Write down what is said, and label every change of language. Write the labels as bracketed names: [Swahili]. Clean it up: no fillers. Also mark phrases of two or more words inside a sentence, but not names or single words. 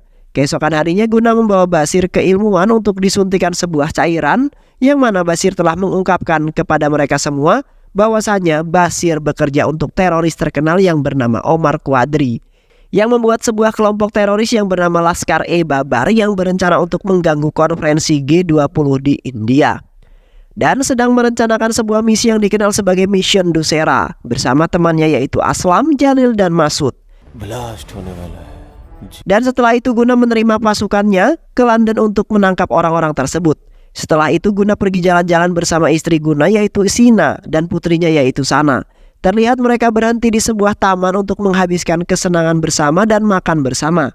[Indonesian] Keesokan harinya Guna membawa Basir ke ilmuwan untuk disuntikan sebuah cairan, yang mana Basir telah mengungkapkan kepada mereka semua bahwasanya Basir bekerja untuk teroris terkenal yang bernama Omar Quadri, yang membuat sebuah kelompok teroris yang bernama Laskar-e-Babar yang berencana untuk mengganggu konferensi G20 di India, dan sedang merencanakan sebuah misi yang dikenal sebagai Mission Dussehra bersama temannya yaitu Aslam, Jalil, dan Masud. [Hindi] ब्लास्ट होने वाला है। [Indonesian] Dan setelah itu Guna menerima pasukannya ke London untuk menangkap orang-orang tersebut. Setelah itu Guna pergi jalan-jalan bersama istri Guna yaitu Sina dan putrinya yaitu Sana. Terlihat mereka berhenti di sebuah taman untuk menghabiskan kesenangan bersama dan makan bersama.